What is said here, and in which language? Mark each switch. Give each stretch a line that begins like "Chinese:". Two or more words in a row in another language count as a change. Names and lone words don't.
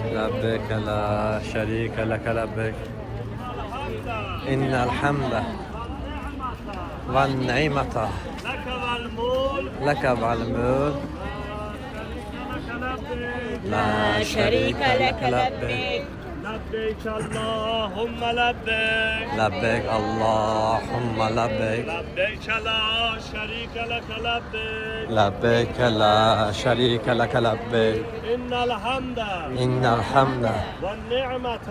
Arabic: لبيك لا شريك لك لبيك إن الحمد والنعمة لك والملك. لا شريك لك لبيك. لبيك اللهم لبيك لبيك اللهم لبيك لبيك لا شريك لك لبيك لبيك لا شريك لك لبيك إن الحمد والنعمة